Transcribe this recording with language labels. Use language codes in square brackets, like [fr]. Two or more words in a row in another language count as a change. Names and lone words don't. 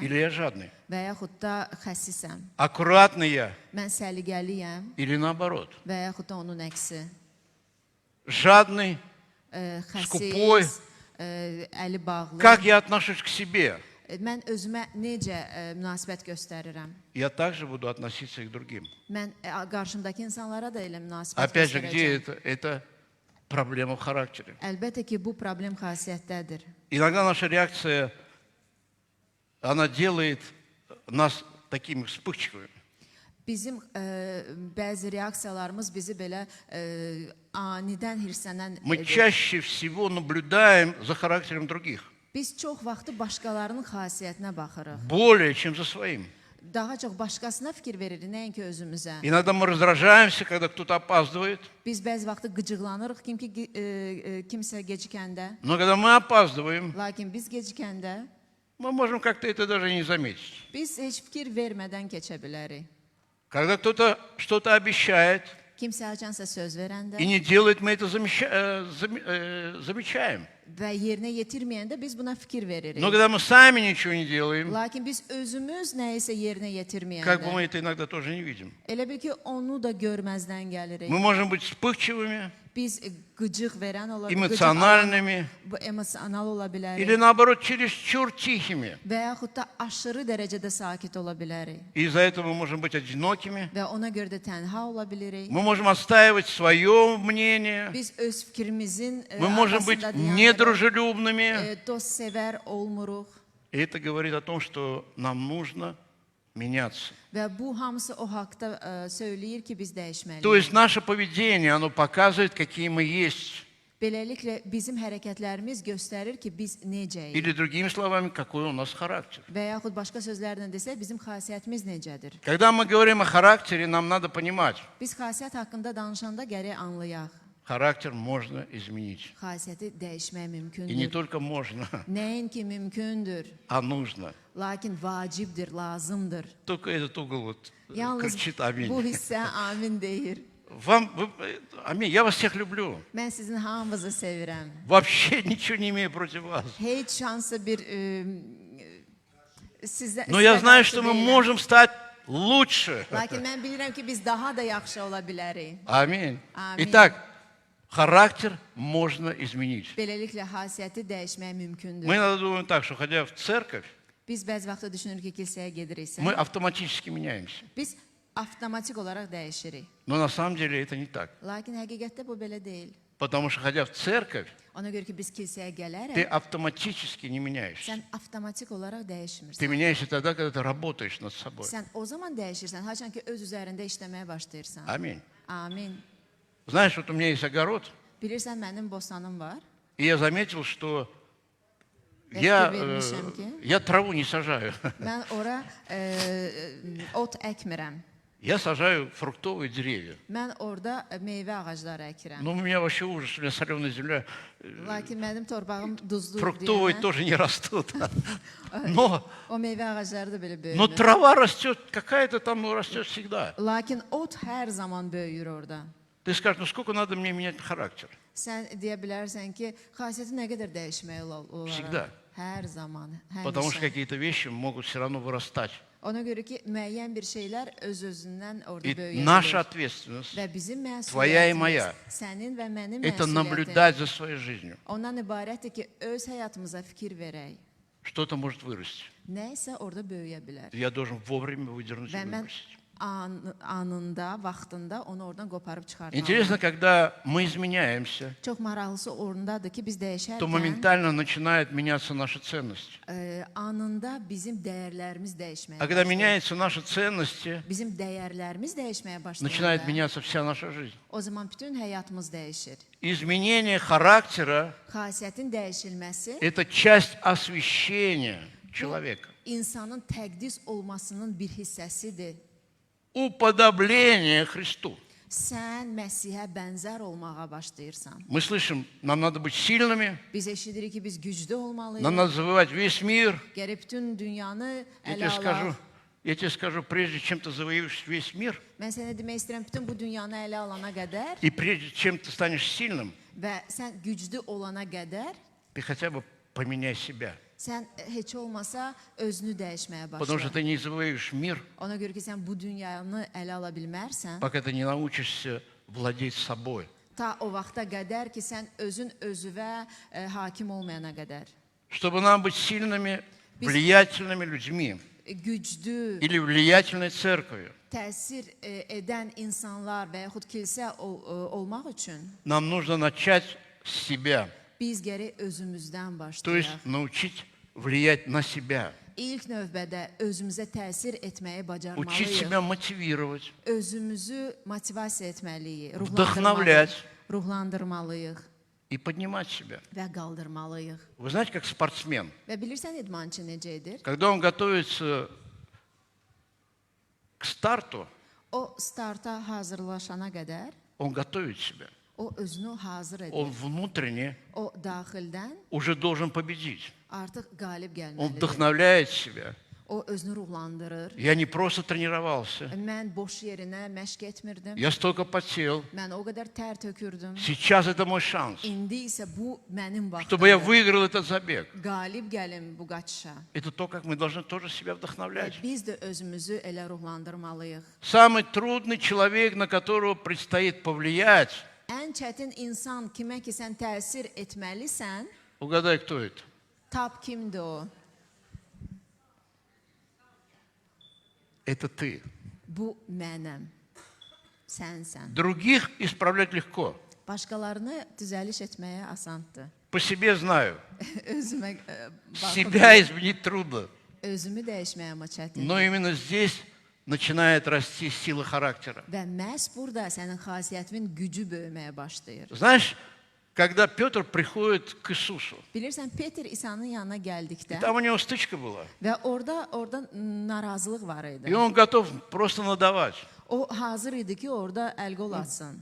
[ru] или я жадный? [az] və yaxud da xəsisəm. [ru] Аккуратный я [az] Mən səliqəliyəm [ru] или наоборот? [az] və yaxud da onun əksi. [ru] Жадный. Скупой. [az] Xəsis, əli bağlı. [ru] Как я отношусь к себе? [az] Mən özümə necə münasibət göstərirəm? [ru] Я также буду относиться и к другим. [az] Mən qarşımdakı insanlara da elə münasibət [ru] Опять же, где [az] göstərəcəm. [ru] это? Это проблема в характере. [az] Əlbəttə ki, bu problem xasiyyətdədir. [ru] Иногда наша реакция, она делает нас такими вспыльчивыми. [az] Bizim bəzi reaksiyalarımız bizi belə anidən hirslənən [ru] Мы [az] edir. [ru] чаще всего наблюдаем за характером других, [az] Biz çox vaxtı başqalarının xasiyyətinə baxırıq. [ru] более чем за своим. [az] Daha çox başqasına fikir veririk, nəinki özümüzə. [ru] Иногда мы раздражаемся, когда кто-то опаздывает, [az] Biz bəzi vaxtı qıcıqlanırıq kimsə gecikəndə. [ru] но когда мы опаздываем, [az] Lakin biz gecikəndə [ru] мы можем как-то это даже не заметить. [az] biz heç fikir vermədən keçə bilərik. [ru] Когда кто-то что-то обещает [az] Kimsə haçansa söz [ru] и [az] verəndə [ru] не делает, мы это замечаем. [az] və yerinə yetirməyəndə biz buna fikir veririk. [ru] Но когда мы сами ничего не делаем, [az] Lakin biz özümüz nəyisə yerinə [ru] как бы [az] yetirməyəndə [ru] мы это иногда тоже не видим. [az] elə bil ki, onu da görməzdən gəlirik. [ru] Мы можем быть вспыльчивыми, [az] Biz qıcıq verən ola [ru] эмоциональными [az] bu emosional ola bilərik [ru] или наоборот чересчур tихими. [az] və yaxud da aşırı dərəcədə sakit ola bilərik [ru] И из-за этого мы можем быть одинокими. [az] və ona görə də tənha ola bilirik. [ru] Мы можем отстаивать свое мнение. [az] Biz öz fikrimizin [ru] Мы можем быть [az] arxasında dayanırıq. [ru] недружелюбными. [az] Dostsevər olmuruq [ru] И это говорит о том, что нам нужно меняться. [az] və bu hamısı o haqda söyləyir ki, biz [ru] То [az] dəyişməliyik. [ru] есть наше поведение, оно показывает, какие мы есть. [az] Beləliklə bizim hərəkətlərimiz göstərir ki, biz necəyik [ru] Или другими словами, какой у нас характер. [az] və yaxud başqa sözlərlə desək, bizim xasiyyətimiz necədir. [ru] Когда мы говорим о характере, нам надо понимать, [az] Biz xasiyyət haqqında danışanda gərək anlayaq. [ru] характер можно изменить. [az] Xasiyyəti dəyişmək [ru] И не [az] mümkündür. [ru] только можно, [az] Nəinki mümkündür, [ru] а нужно. [az] lakin vacibdir, lazımdır. [ru] Только этот угол вот [az] Yalnız [ru] кричит аминь. [az] bu hissə amin deyir. [ru] Аминь, я вас всех люблю. [az] Mən sizin hamınızı sevirəm. [ru] Вообще nичего не имею против вас. [az] Heç şansı bir sizə [ru] Но я знаю, [az] qarşı [ru] что мы [az] deyiləm. [ru] можем стать лучше. [az] Lakin mən bilirəm ki, biz daha da yaxşı ola bilərik. [ru] Аминь. Аминь. Итак, характер можно изменить. [az] Beləliklə xasiyyəti dəyişmək mümkündür. [ru] Мы иногда думаем так, что ходя в церковь, [az] Biz bəzi vaxtda düşünürük ki, kilsəyə gediriksə, [ru] мы автоматически меняемся. [az] biz avtomatik olaraq dəyişirik. [ru] Но на самом деле это не так. [az] Lakin həqiqətdə bu belə deyil. [ru] Потому что, ходя в церковь, [az] Ona görə ki, biz kilsəyə [ru] ты [az] gələrək, [ru] автоматически не меняешься. [az] sən avtomatik olaraq dəyişmirsən. [ru] Ты меняешься тогда, когда ты работаешь над собой. [az] Sən o zaman dəyişirsən, haçan ki öz üzərində işləməyə başlayırsan. [ru] Аминь. [az] Amin. [ru] Знаешь, вот у меня есть огород, [az] Bilirsən, mənim bostanım var. [ru] и я заметил, что Я тебе вернешься, окей? я траву не сажаю. [az] Mən ora ot əkmirəm. [ru] Я сажаю фруктовые деревья. [az] Mən orada meyvə ağacları əkirəm. [ru] Но у меня вообще ужас, у меня соленая земля. [az] Lakin mənim torpağım duzlu [ru] Фруктовые [az] deyənə, [ru] тоже не rастут. Но, [az] o meyvə ağacları da belə [ru] но [az] böyümür. [ru] трава растет, какая-то там растет всегда. [az] Lakin ot hər zaman böyüyür orada. [ru] Ты скажешь, ну сколько надо мне менять характер? [az] Sən deyə bilərsən ki, xasiyyəti nə qədər dəyişmək olar? [ru] Всегда. [az] Hər zaman, [ru] Потому что [az] həmişə. [ru] какие-то вещи могут все равно вырастать. [az] Ona görə ki, müəyyən bir şeylər öz-özündən orada [ru] И [az] böyüyə [ru] наша [az] bilir. [ru] ответственность [az] Və bizim [ru] Твоя и моя. [az] məsuliyyətimiz, sənin və mənim [ru] это [az] məsuliyyətin [ru] наблюдать за своей жизнью. [az] ondan ibarətdir ki, öz həyatımıza fikir verək. [ru] Что-то может вырасти. [az] Nə isə orada böyüyə bilər. [ru] Я должен вовремя выдернуть и [az] Və mən [ru] выбросить. [az] anında, vaxtında onu oradan qoparıb çıxartmalıyam. [ru] Интересно, когда мы изменяемся, [az] Çox maraqlısı orundadır ki, biz [ru] то [az] dəyişərkən [ru] моментально начинает меняться наша ценность. [az] anında bizim dəyərlərimiz dəyişməyə [ru] А когда [az] başlayır. [ru] меняются наши ценности, [az] Bizim dəyərlərimiz dəyişməyə [ru] начинает [az] başlayır. [ru] меняться вся наша жизнь. [az] O zaman bütün həyatımız dəyişir. [ru] Изменение характера [az] Xasiyyətin dəyişilməsi [ru] – это часть освящения человека. [az] insanın təqdis olmasının bir hissəsidir. [ru] Уподобление Христу. [az] Sən Məsihə bənzər olmağa başlayırsan. [ru] Мы слышим, нам надо быть сильными, [az] Biz eşidirik ki, biz güclü [ru] нам [az] olmalıyıq. [ru] надо завоевать весь мир. [az] Gərək bütün dünyanı [ru] Я [az] ələ alaq. [ru] тебе скажу, прежде чем ты завоюешь весь мир, [az] Mən sənə demək istəyirəm, bütün bu dünyanı ələ alana qədər [ru] и прежде чем ты станешь сильным, [az] və sən güclü olana qədər [ru] ты хотя бы поменяй себя. [az] sən heç olmasa özünü dəyişməyə [ru] Потому что [az] başla. [ru] ты не завоюешь мир, [az] Ona görə ki, sən bu dünyanı ələ ala bilmərsən, [ru] пока ты не научишься владеть собой. [az] ta o vaxta qədər ki, sən özün özüvə hakim olmayana qədər. [ru] Чтобы нам быть сильными, влиятельными людьми [az] Güclü, [ru] или влиятельной церковью, [az] təsir edən insanlar və yaxud kilsə olmaq üçün [ru] нам нужно начать с себя. [az] biz gərək özümüzdən [ru] То есть [az] başlayaq. [ru] научить влиять на себя. [az] ilk növbədə özümüzə təsir etməyi [ru] учить [az] bacarmalıyıq. [ru] себя мотивировать, [az] Özümüzü motivasiya etməliyik, [ru] вдохновлять [az] ruhlandırmalıyıq [ru] и поднимать себя. [az] və qaldırmalıyıq. [ru] Вы знаете, как спортсмен, [az] Və bilirsən idmançı necə edir? [ru] когда он готовится к старту, [az] O starta hazırlaşana qədər [ru] он готовит себя. [az] o özünü hazır edir. [ru] Он внутренне [az] O daxildən [ru] уже должен победить. [az] artıq qalib [ru] Он [az] gəlməlidir. [ru] вдохновляет себя. [az] O özünü ruhlandırır. [ru] Я не просто тренировался. [az] Mən boş yerinə məşq etmirdim. [ru] Я столько потел. [az] Mən o qədər tər tökürdüm. [ru] Сейчас это мой шанс, [az] İndi isə bu mənim [ru] чтобы я [az] vaxtımdır. [ru] выиграл этот забег. [az] Qalib gəlim bu qaçışa. [ru] Это то, как мы должны тоже себя [az] Və [ru] вдохновлять. [az] biz də özümüzü elə ruhlandırmalıyıq. [ru] Самый трудный человек, на которого предстоит повлиять, [az] Ən çətin insan kimə ki sən təsir etməlisən, [ru] угадай, кто это? [az] tap kimdir o? [ru] Это ты. [az] Bu mənəm. Sənsən. [ru] Других исправлять легко. [az] Başqalarını düzəliş etməyə asandır. [ru] По себе знаю. [az] Özümə baxıb, [ru] Себя изменить трудно. [az] özümü dəyişməyə amma çətindir. [ru] Но именно здесь начинает расти сила характера. [az] Və məhz burada sənin xasiyyətinin gücü böyüməyə başlayır. [ru] Знаешь, когда Петр приходит к Иисусу, [az] Bilirsən, Peter İsa'nın yanına [ru] и [az] gəldikdə [ru] там у него стычка была, [az] və orada narazılıq var idi. [ru] и он готов просто надавать. [az] O hazır idi ki, orada əl-qol atsın.